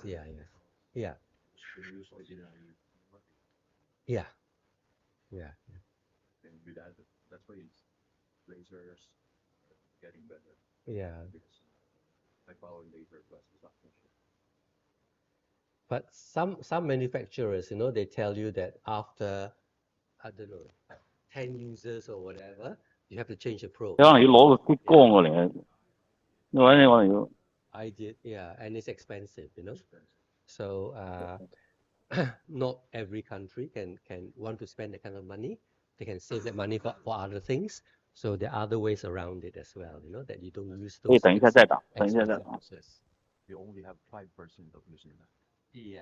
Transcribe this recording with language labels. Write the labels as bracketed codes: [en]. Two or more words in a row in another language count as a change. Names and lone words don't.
[en] Yeah, yeah, yeah, yeah, yeah. But some manufacturers, they tell you that after, I don't know, 10 users or whatever, you have to change the probe. [yue] 可能要攞個激光過嚟，因為我哋要。 [en] I did, yeah, and it's expensive, So not every country can want to spend that kind of money. They can save that money for other things. So there are other ways around it as well, that you don't use [yue] 可以 [en] those [yue] 等一下再打，等一下再 [en] expensive [yue] 打。 [en] process. You only have 5% of New Zealand Yeah.